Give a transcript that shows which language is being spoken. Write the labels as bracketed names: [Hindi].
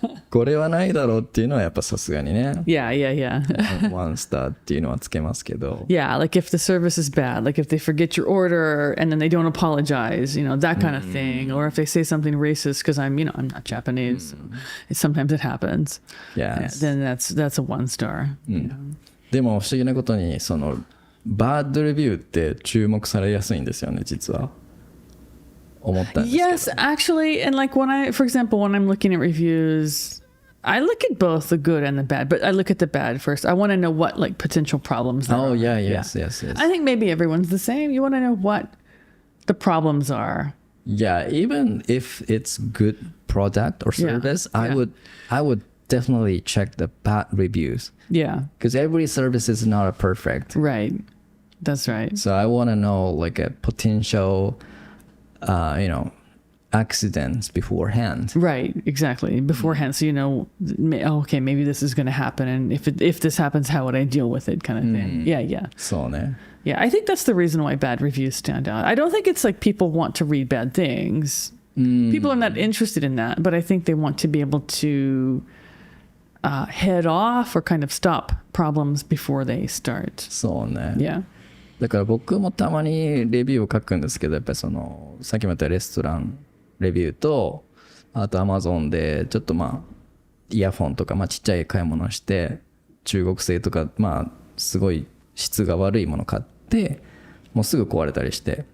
[Japanese] これはないだろうっていうのはやっぱさすがにね。 [English] Yeah. [Japanese] 1 star っていうのはつけますけど。 [English] Yeah, like if the service is bad, like if they forget your order and then they don't apologize, that kind of thing, or if they say something racist because I'm not Japanese. Sometimes it happens. Yes. Then that's a 1 star. [Japanese] でも不思議なことにそのバッドレビューって注目されやすいんですよね、実は。思ったんですけど。 [English] Yes, actually, and like for example, when I'm looking at reviews, I look at both the good and the bad, but I look at the bad first. I want to know what like potential problems there are. Yes. I think maybe everyone's the same. You want to know what the problems are. Yeah, even if it's good product or service, I would definitely check the bad reviews. Yeah. Because every service is not perfect. Right. That's right. So I want to know like a potential, accidents beforehand. Right. Exactly. Beforehand. So, okay, maybe this is going to happen. And if this happens, how would I deal with it kind of thing. Yeah. [Japanese] そうね。 [English] Yeah. I think that's the reason why bad reviews stand out. I don't think it's like people want to read bad things. People are not interested in that, but I think they want to be able to head off or kind of stop problems before they start. [Japanese] そうね。 [English] Yeah. [Japanese] だから僕もたまにレビューを書くんですけど、やっぱりさっきも言ったレストランレビューと、あと Amazon でちょっとイヤフォンとかちっちゃい買い物して中国製とかすごい質が悪いもの買ってもうすぐ壊れたりして、